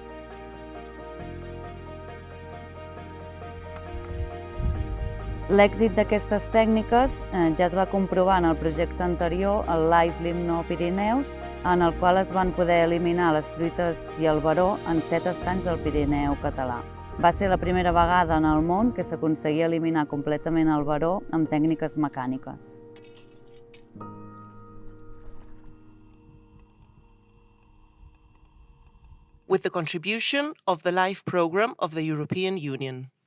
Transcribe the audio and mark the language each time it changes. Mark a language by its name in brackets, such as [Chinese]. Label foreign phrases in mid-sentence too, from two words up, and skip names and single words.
[Catalan] L'èxit d'aquestes tècniques ja es va comprovar en el projecte anterior, el Live Limno Pirineus, en el qual es van poder eliminar les truites i el veró en 7 estanys del Pirineu català. Va ser la primera vegada en el món que s'aconseguia eliminar completament el veró amb tècniques mecàniques. [English] With the contribution of the LIFE program of the European Union.